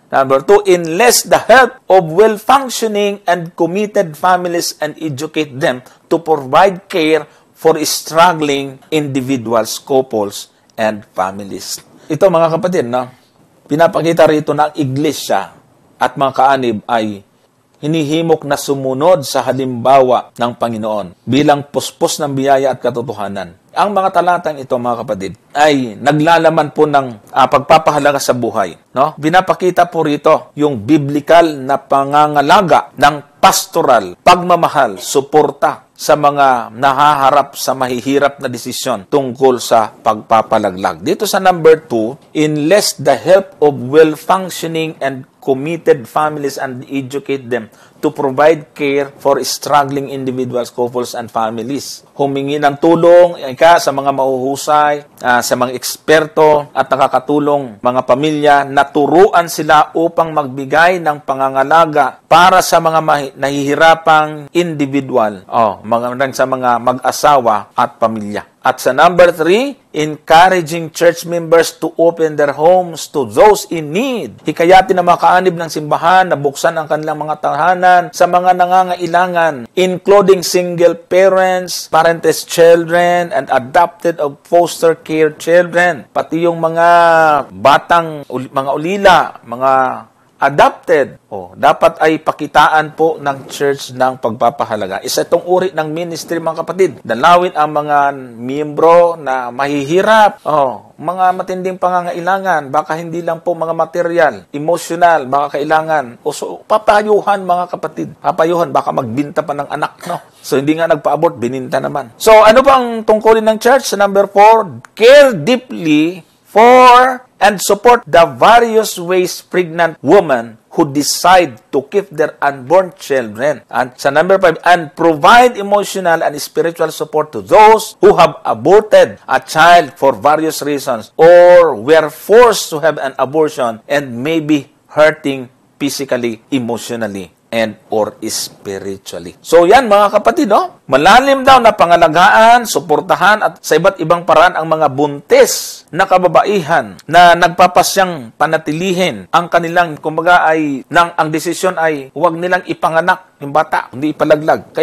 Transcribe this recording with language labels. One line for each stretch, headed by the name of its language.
English: Number 2, enlist the help of well-functioning and committed families and educate them to provide care for struggling individuals, couples, and families.
Filipino: Ito mga kapatid, pinapakita rito na ang iglesia at mga kaanib ay hinihimok na sumunod sa halimbawa ng Panginoon bilang puspos ng biyaya at katotohanan. Ang mga talatang ito, mga kapatid, ay naglalaman po ng pagpapahalaga sa buhay. Binapakita po rito yung biblical na pangangalaga ng pastoral, pagmamahal, suporta sa mga nahaharap sa mahihirap na desisyon tungkol sa pagpapalaglag. Dito sa
English: number 2, enlist the help of well-functioning and committed families and educate them to provide care for struggling individuals, couples, and families.
Filipino: Humingi ng tulong sa mga mahuhusay, sa mga eksperto at nakakatulong mga pamilya na turuan sila upang magbigay ng pangangalaga para sa mga nahihirapang individual, sa mga mag-asawa at pamilya. At sa
English: number 3, encouraging church members to open their homes to those in need.
Filipino: Hikayatin ang mga kaanib ng simbahan na buksan ang kanilang mga tahanan sa mga nangangailangan,
English: including single parents, parentless children, and adopted or foster care children.
Filipino: Pati yung mga batang, mga ulila, mga adopted, dapat ay pakitaan po ng church ng pagpapahalaga. Isa itong uri ng ministry, mga kapatid. Dalawin ang mga miyembro na mahihirap, mga matinding pangangailangan, baka hindi lang po mga material, emotional, baka kailangan, papayuhan, mga kapatid. Papayuhan, baka magbinta pa ng anak, So, hindi nga nagpa-abort, bininta naman. So, ano bang tungkulin ng church? Sa
English: number 4, care deeply for and support the various ways pregnant women who decide to keep their unborn children. And sa number 5, and provide emotional and spiritual support to those who have aborted a child for various reasons or were forced to have an abortion and may be hurting physically, emotionally, and or spiritually.
Filipino: So yan, mga kapatid, malalim daw na pangalagaan, suportahan at sa iba't ibang paraan ang mga buntis na kababaihan na nagpapasyang panatilihin ang kanilang, kumbaga ay, ang desisyon ay huwag nilang ipanganak yung bata, hindi ipalaglag.